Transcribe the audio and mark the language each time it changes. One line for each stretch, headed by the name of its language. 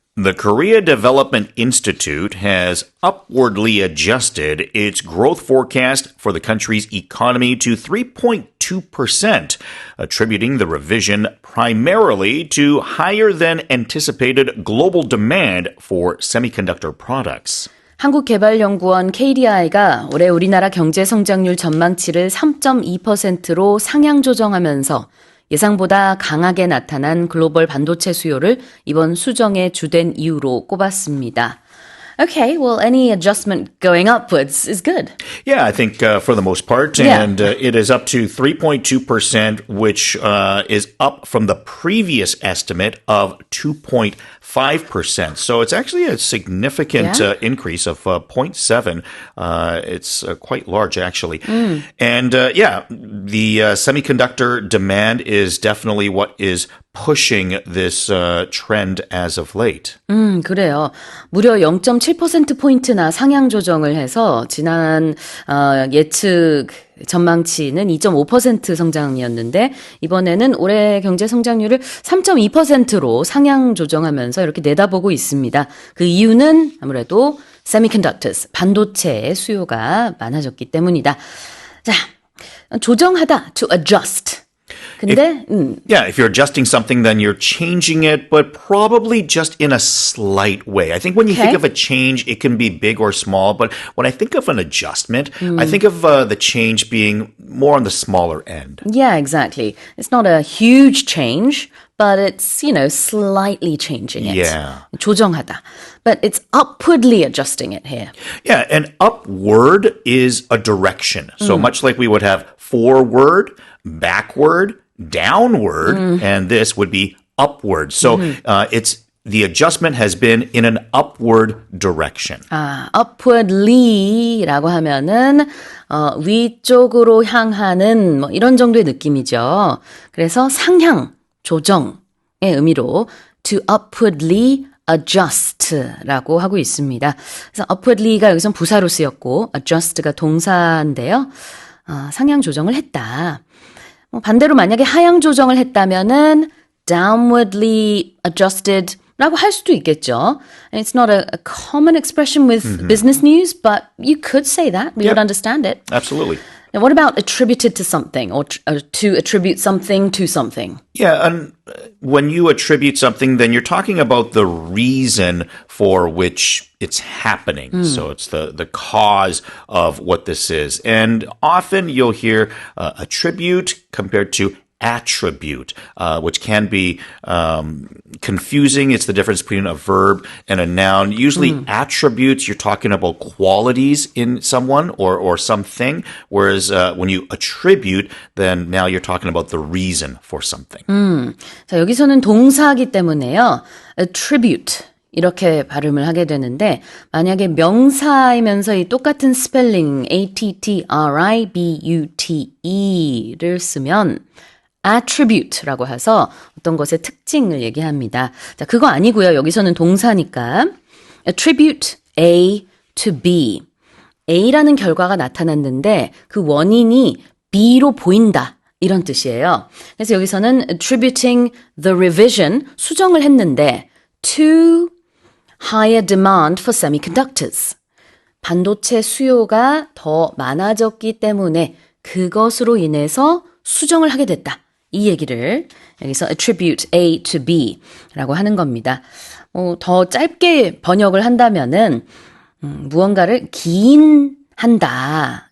English: The Korea Development Institute has upwardly adjusted its growth forecast for the country's economy to 3.2%, attributing the revision primarily to higher than anticipated global demand for semiconductor products.
Korean: 한국개발연구원 KDI가 올해 우리나라 경제 성장률 전망치를 3.2%로 상향 조정하면서 예상보다 강하게 나타난 글로벌 반도체 수요를 이번 수정의 주된 이유로 꼽았습니다.
English: Okay, well, any adjustment going upwards is good. Yeah, I think for the most part. Yeah. And it is up to 3.2%, which is up from the previous estimate of 2.5%. So it's actually a significant increase of 0.7. It's quite large, actually. And the semiconductor demand is definitely what is pushing this trend as of late.
Korean: 그래요. 무려 0.7%포인트나 상향 조정을 해서 지난 예측 전망치는 2.5% 성장이었는데 이번에는 올해 경제 성장률을 3.2%로 상향 조정하면서 이렇게 내다보고 있습니다. 그 이유는 아무래도 semiconductors, 반도체의 수요가 많아졌기 때문이다. 자, 조정하다,
English: to adjust.
Korean: 근데
English: if you're adjusting something, then you're changing it, but probably just in a slight way. I think when you think of a change, it can be big or small, but when I think of an adjustment, I think of the change being more on the smaller end. Yeah, exactly. It's not a huge change, but it's, slightly changing it. Yeah.
Korean: 조정하다.
English: But it's upwardly adjusting it here. Yeah, and upward is a direction. So much like we would have forward, backward, downward, and this would be upward. So it's the adjustment has been in an upward direction.
Korean: upwardly라고 하면은 위쪽으로 향하는 뭐 이런 정도의 느낌이죠. 그래서 상향, 조정의 의미로
English: to upwardly adjust
Korean: 라고 하고 있습니다. 그래서 upwardly가 여기선 부사로 쓰였고 adjust가 동사인데요. 상향 조정을 했다. 반대로 만약에 하향 조정을 했다면은
English: downwardly adjusted
Korean: 라고 할 수도 있겠죠.
English: And it's not a common expression with business news, but you could say that. We would understand it. Absolutely. Now, what about attributed to something or to attribute something to something? Yeah, and when you attribute something, then you're talking about the reason for which it's happening. So it's the cause of what this is. And often you'll hear attribute compared to attribute, which can be confusing. It's the difference between a verb and a noun. Usually attributes, you're talking about qualities in someone or something, whereas when you attribute, then now you're talking about the reason for something.
Korean: 자, 여기서는 동사이기 때문에요.
English: attribute.
Korean: 이렇게 발음을 하게 되는데 만약에 명사이면서 이 똑같은 스펠링 attribute를 쓰면 attribute라고 해서 어떤 것의 특징을 얘기합니다. 자, 그거 아니고요. 여기서는 동사니까
English: attribute A to B.
Korean: A라는 결과가 나타났는데 그 원인이 B로 보인다. 이런 뜻이에요. 그래서 여기서는
English: attributing the revision,
Korean: 수정을 했는데
English: to higher demand for semiconductors.
Korean: 반도체 수요가 더 많아졌기 때문에 그것으로 인해서 수정을 하게 됐다. 이 얘기를 여기서
English: attribute A to B
Korean: 라고 하는 겁니다. 더 짧게 번역을 한다면은 무언가를 기인한다.